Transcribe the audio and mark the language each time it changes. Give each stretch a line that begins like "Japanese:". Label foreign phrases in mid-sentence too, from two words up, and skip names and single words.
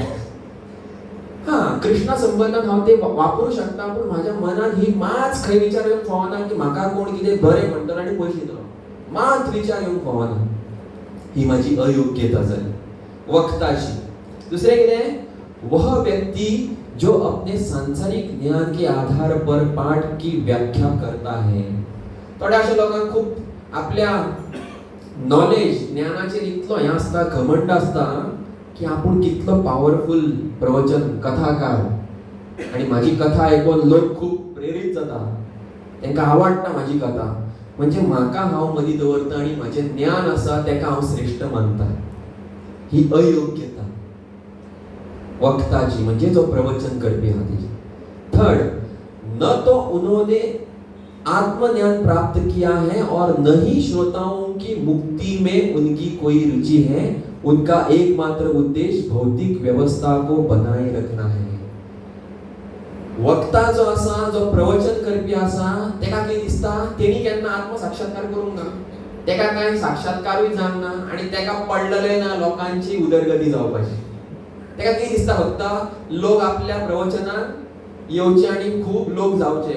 Konkani: कृष्णा संबंधात हांव ते वापरूं शकता, पूण म्हाज्या मनात ही माच खंय विचार येवंक फावना की म्हाका कोण कितें बरें म्हणटलो आनी पयशे दितलो. मात विचार येवंक फावना. ही म्हाजी अयोग्यता जाली वक्ताची. दुसरें कितें?
Hindi: वह व्यक्ति जो अपने सांसारिक ज्ञान के आधार पर पाठ की व्याख्या करता है.
Konkani: थोड्या अशा लोकांक खूब आपल्या नॉलेज, ज्ञानाचेर इतलो हें आसता, घमंड आसता की आपूण कितलो पावरफुल प्रवचन कथाकार, आणि म्हाजी कथा आयकून लोक खूब प्रेरीत जाता, तांकां आवडटा म्हाजी कथा. म्हणजे म्हाका हांव मदीं दवरता आणि म्हाजें ज्ञान आसा तेका हांव श्रेष्ठ मानता. ही अयोग्यता वक्ताची, म्हणजे जो प्रवचन करपी हा तेजी.
Hindi: थर्ड, न तो उन्होंने आत्मज्ञान प्राप्त किया है और न ही श्रोताओं की मुक्ति में उनकी कोई रुचि है. उनका एकमात्र उद्देश्य भौतिक व्यवस्था को बनाए रखना है.
Konkani: वक्ता जो आसा, जो प्रवचन करपी आसा, तेका कितें दिसता? तेणी केन्ना आत्मसाक्षात्कार करूंक ना, तेका कांय साक्षात्कारूय जावंक ना आनी तेका पडलेलें ना लोकांची उदरगती जावपाची. तेका कितें दिसता? फक्त लोक आपल्या प्रवचनाक येवचे आनी खूब लोक जावचे.